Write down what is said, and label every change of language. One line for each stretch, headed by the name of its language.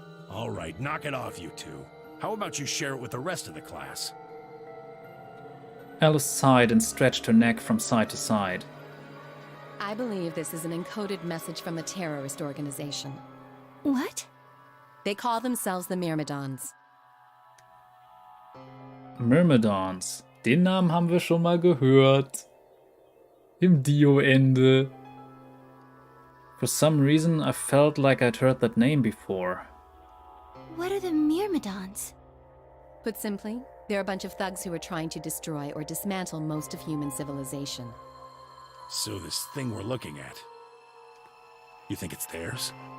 English: All right, knock it off, you two. How about you share it with the rest of the class? Alice sighed and stretched her neck from side to side. I believe this is an encoded message from a terrorist organization. What? They call themselves the Myrmidons. Myrmidons.
German: Den Namen haben wir schon mal gehört. Im Dio-Ende.
English: For some reason, I felt like I'd heard that name before. What are the Myrmidons? Put simply, they're a bunch of thugs who are trying to destroy or dismantle most of human civilization. So this thing we're looking at, you think it's theirs?